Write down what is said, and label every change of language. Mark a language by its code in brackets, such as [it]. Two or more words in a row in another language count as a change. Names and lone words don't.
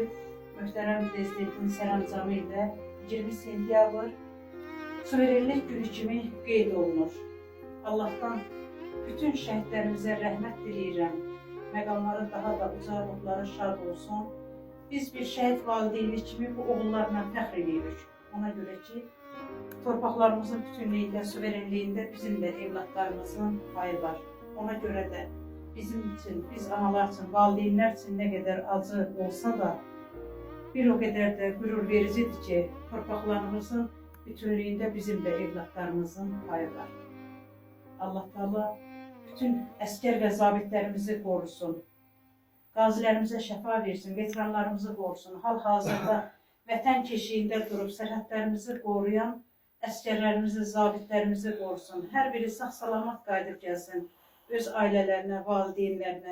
[az] Möhtərəm Prezidentin sərəncamı ilə 20 sentyabr suverenlik günü kimi qeyd olunur. Allah'tan bütün şəhidlərimizə rəhmət diləyirəm. Məqamları daha da uca, ruhları şad olsun. Biz bir şəhid valideyni kimi bu oğullarla fəxr edirik. Ona göre ki, torpaqlarımızın bütünlüyündə, suverenliyində bizim de evlatlarımızın payı var. [tr] Ona göre de bizim için, biz analar için, valideynlər için ne kadar acı olsa da bir o kadar da gurur vericidir ki, torpaqlarımızın bütünlüyündə bizim de evlatlarımızın payı var. [az] Allah Teala bütün əskər və zabitlərimizi qorusun. Qazilərimizə şəfa versin, veteranlarımızı qorusun. Hal-hazırda vətən keşiyində durub sərhədlərimizi qoruyan əskərlərimizi, zabitlərimizi qorusun. Hər biri sağ-salamat qayıdıb gəlsin öz ailələrinə, valideynlərinə.